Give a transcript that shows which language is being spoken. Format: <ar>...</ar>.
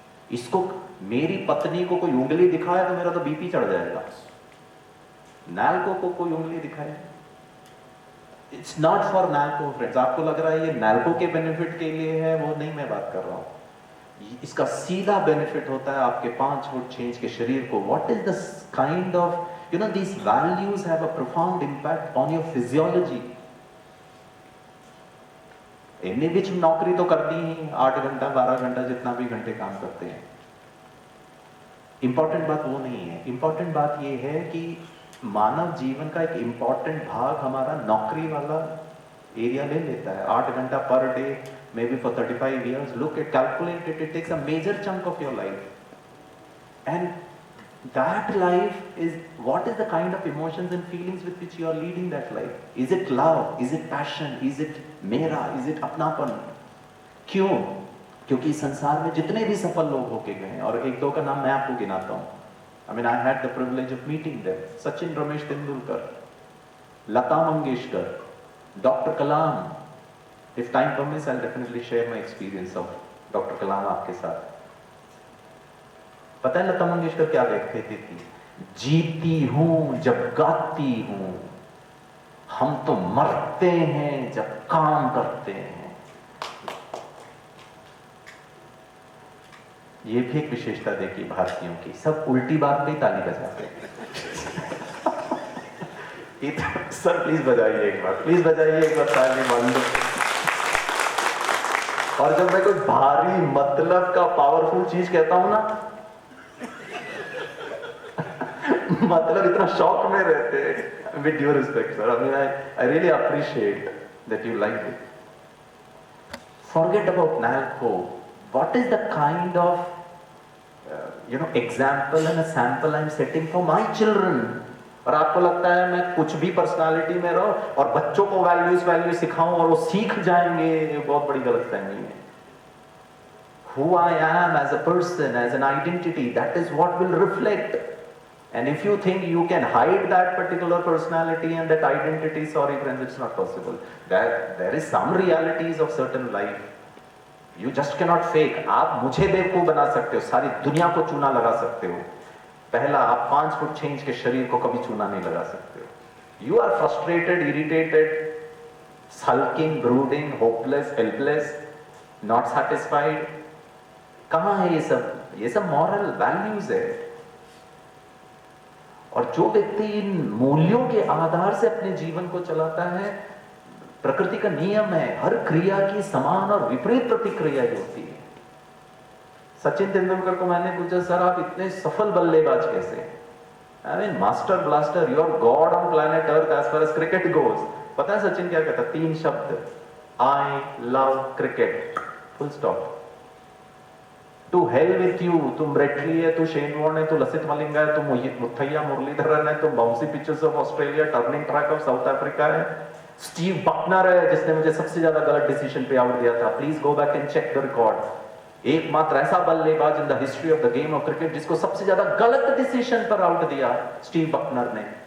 <hi>इसको मेरी पत्नी को कोई उंगली दिखाए तो मेरा तो बीपी चढ़ जाएगा। नाल्को को कोई उंगली दिखाए,</hi> <en>It's not for NALCO friends.</en> <hi>आपको लग रहा है ये नाल्को के बेनिफिट के लिए है, वो नहीं मैं बात कर रहा हूं। इसका सीधा बेनिफिट होता है आपके 5 फुट चेंज के शरीर को।</hi> <en>What is the kind of these values have a profound impact on your physiology।</en> <hi>इन्हीं बीच नौकरी तो करनी ही 8 घंटा 12 घंटा जितना भी घंटे काम करते हैं। इंपॉर्टेंट बात वो नहीं है। इंपॉर्टेंट बात ये है कि मानव जीवन का एक इंपॉर्टेंट भाग हमारा नौकरी वाला एरिया ले लेता है।</hi> <en>8 घंटा per day, maybe for 35 years, look at calculate it, it takes a major chunk of your life। And that life is, what is the kind of emotions and feelings with which you are leading that life? Is it love? Is it passion? Is it मेरा? Is it अपनापन?</en> <hi>क्यों? क्योंकि संसार में जितने भी सफल लोग होके गए हैं, और एक दो का नाम मैं आपको गिनाता हूँ।</hi> <en>I mean, I had the privilege of meeting them. Sachin Ramesh Tendulkar, Lata Mangeshkar, Dr. Kalam. If time permits, I'll definitely share my experience of Dr.</en> <hi>Kalam आपके साथ। पता है लता मंगेशकर क्या कहती थी? जीती हूं जब गाती हूं, हम तो मरते हैं जब काम करते हैं। ये भी एक विशेषता देखी भारतीयों की, सब उल्टी बात पे ताली बजाते हैं। सर प्लीज बजाइए एक बार, प्लीज बजाइए एक बार ताली बंद। और जब मैं कोई भारी मतलब का पावरफुल चीज कहता हूं ना, मतलब इतना शॉक में रहते हैं।</hi> <en>With due respect sir, I mean, I really appreciate that you like it। Forget about NALCO। What is the kind of example and a sample I'm setting for my children?</en> <hi>और आपको लगता है मैं कुछ भी पर्सनालिटी में रहूं और बच्चों को वैल्यू सिखाऊं और वो सीख जाएंगे, ये बहुत बड़ी गलतफहमी है।</hi> <en>Who I am as a person, as an identity, that is what will reflect। And if you think you can hide that particular personality and that identity, sorry friends, it's not possible। There is some realities of certain life you just cannot fake।</en> <hi>आप मुझे बेवकूफ बना सकते हो, सारी दुनिया को चूना लगा सकते हो, पहला आप 5 फुट चेंज के शरीर को कभी चूना नहीं लगा सकते हो।</hi> <en>You are frustrated, irritated, sulking, brooding, hopeless, helpless, not satisfied।</en> <hi>कहाँ है ये सब? ये सब मॉरल वैल्यूज है। और जो व्यक्ति इन मूल्यों के आधार से अपने जीवन को चलाता है, प्रकृति का नियम है हर क्रिया की समान और विपरीत प्रतिक्रिया होती है। सचिन तेंदुलकर को मैंने पूछा, सर आप इतने सफल बल्लेबाज कैसे?</hi> <en>I mean, master blaster, you are god on planet Earth as far as cricket goes.</en> <hi>पता है सचिन क्या कहता? 3 शब्द,</hi> <en>I love cricket, full stop. To hell with you,</en> <hi>तुम ब्रेटली है, तू शेन वॉर्न है, तू लसित मलिंगा है, तू मुथैया मुरलीधरन है, तुम</hi> <en>bouncy pitches of Australia, turning track of South Africa</en> <hi>है, स्टीव बकनर है जिसने मुझे सबसे ज्यादा गलत डिसीजन पे आउट दिया था.</hi> <en>Please go back and check the record.</en> <hi>एकमात्र ऐसा बल्लेबाज</hi> <en>in the history of the game of cricket</en> <hi>जिसको सबसे ज्यादा गलत डिसीजन पर आउट दिया, स्टीव बकनर ने.</hi>